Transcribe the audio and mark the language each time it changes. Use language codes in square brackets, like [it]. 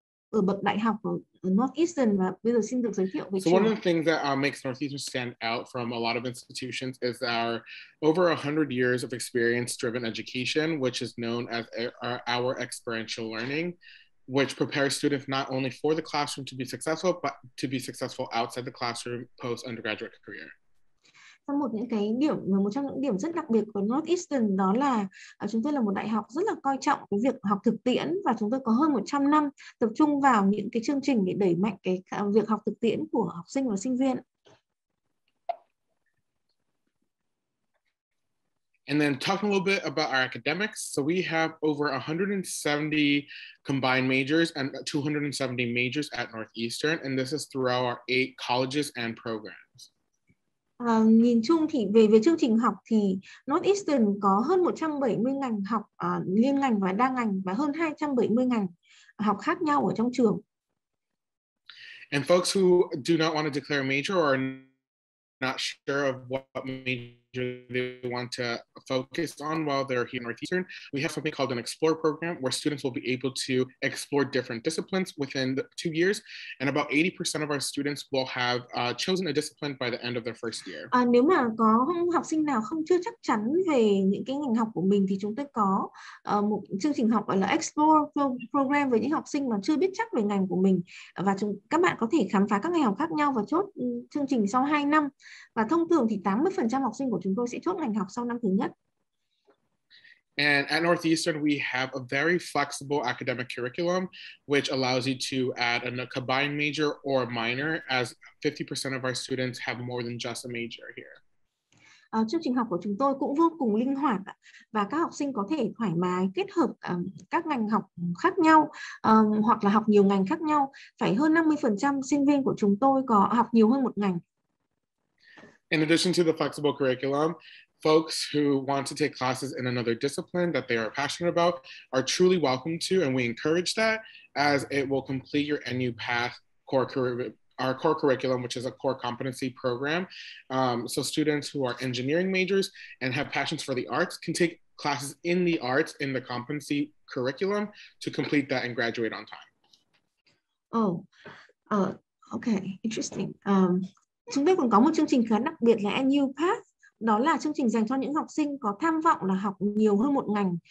[vi] ở bậc đại học ở Northeastern, và bây giờ xin được giới thiệu về [en] So [vi] trường. [en] one of the things that makes Northeastern stand out from a lot of institutions is our over 100 years of experience-driven education, which is known as our experiential learning, which prepares students not only for the classroom to be successful, but to be successful outside the classroom post-undergraduate career. [vi] Một trong những điểm rất đặc biệt của Northeastern đó là chúng tôi là một đại học rất là coi trọng cái việc học thực tiễn, và chúng tôi có hơn 100 năm tập trung vào những cái chương trình để đẩy mạnh cái việc học thực tiễn của học sinh và sinh viên. [en] And then talking a little bit about our academics. So we have over 170 combined majors and 270 majors at Northeastern, and this is throughout our 8 colleges and programs. [vi] Nhìn chung thì về chương trình học thì Northeastern có hơn 170 ngành học liên ngành và đa ngành, và hơn 270 ngành học khác nhau ở trong trường. [en] And folks who do not want to declare a major or are not sure of what major they want to focus on while they're here at Northeastern, we have something called an Explore program where students will be able to explore different disciplines within 2 years, and about 80% of our students will have chosen a discipline by the end of their first year. [vi] Nếu mà có học sinh nào chưa chắc chắn về những cái ngành học của mình thì chúng tôi có một chương trình học gọi là Explore program với những học sinh mà chưa biết chắc về ngành của mình, và các bạn có thể khám phá các ngành học khác nhau và chốt chương trình sau 2 năm. Và thông thường thì 80% học sinh của chúng tôi sẽ chốt ngành học sau năm thứ nhất. [en] And at Northeastern, we have a very flexible academic curriculum, which allows you to add a combined major or minor, as 50% of our students have more than just a major here. [vi] Chương trình học của chúng tôi cũng vô cùng linh hoạt, và các học sinh có thể thoải mái kết hợp các ngành học khác nhau, hoặc là học nhiều ngành khác nhau. Phải hơn 50% sinh viên của chúng tôi có học nhiều hơn một ngành. [en] In addition to the flexible curriculum, folks who want to take classes in another discipline that they are passionate about are truly welcome to, and we encourage that, as it will complete your NU Path our core curriculum, which is a core competency program. So students who are engineering majors and have passions for the arts can take classes in the arts in the competency curriculum to complete that and graduate on time. Okay, interesting. [vi] Chúng tôi còn có một chương trình khá đặc biệt là NU Path. Đó là chương trình dành cho những học sinh có tham vọng là học nhiều hơn một ngành.